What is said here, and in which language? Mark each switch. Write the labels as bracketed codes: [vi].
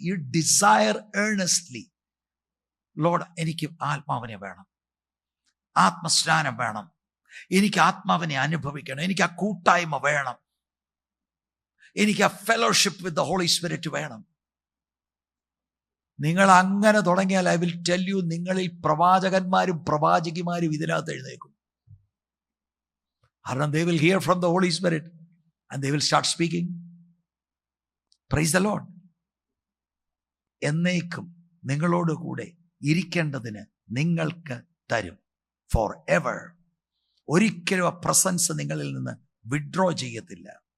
[en] ഈ desire earnestly, Lord, [ml] എനിക്ക് ആത്മാവിനെ വേണം, ആത്മസ്നാനം വേണം, എനിക്ക് ആത്മാവിനെ അനുഭവിക്കണം, എനിക്ക് ആ കൂട്ടായ്മ വേണം, എനിക്ക് ആ [en] fellowship with the holy spirit [ml] വേണം. നിങ്ങൾ അങ്ങനെ തുടങ്ങിയാൽ [en] I will tell you, [ml] നിങ്ങളിൽ പ്രവാചകന്മാരും പ്രവാചകിമാരും ഇതിനകത്ത് എഴുന്നേക്കും. കാരണം [en] they will hear from the Holy Spirit and they will start speaking. Praise the Lord. [ml] എന്നേക്കും നിങ്ങളോട് കൂടെ ഇരിക്കേണ്ടതിന് നിങ്ങൾക്ക് തരും. [en] Forever. [ml] ഒരിക്കലും ആ പ്രസൻസ് നിങ്ങളിൽ നിന്ന് വിഡ്രോ ചെയ്യത്തില്ല.